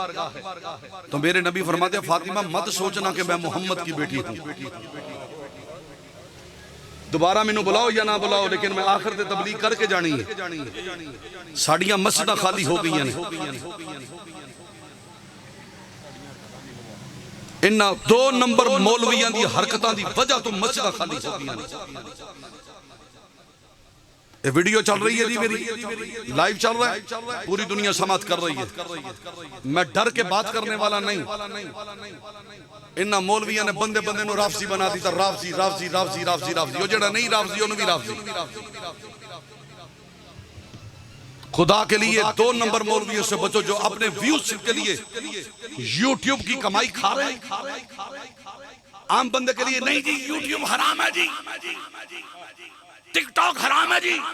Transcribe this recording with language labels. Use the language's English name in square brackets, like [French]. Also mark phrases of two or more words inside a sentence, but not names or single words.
[Urdu] تو میرے نبی فرماتے ہیں فاطمہ مت سوچنا کہ میں محمد کی بیٹی ہوں, دوبارہ [Punjabi] میں نو بلاؤ یا نہ بلاؤ, لیکن میں آخر تے تبلیغ کر کے جانی ہے. ساڑیاں مسجدہ خالی ہو گئی ہیں. انہا 2 نمبر مولویاں دی حرکتاں دی وجہ تو مسجدہ خالی ہو گئی ہیں. [Urdu] یہ ویڈیو چل رہی ہے جی، میری لائیو چل رہا ہے، پوری دنیا سماعت کر رہی ہے. میں ڈر کے بات کرنے والا نہیں. [Punjabi] انہاں مولویاں نے بندے بندے نو رافضی بنا دیتا. رافضی رافضی رافضی رافضی رافضی. وہ جڑا نہیں رافضی انہوں بھی رافضی. [Urdu] خدا کے لیے 2 نمبر مولویوں سے بچو جو اپنے ویوز کے لیے یوٹیوب کی کمائی کھا رہے ہیں. عام بندے کے لیے نہیں جی یوٹیوب حرام ہے جی، ٹک ٹاک حرام ہے جی.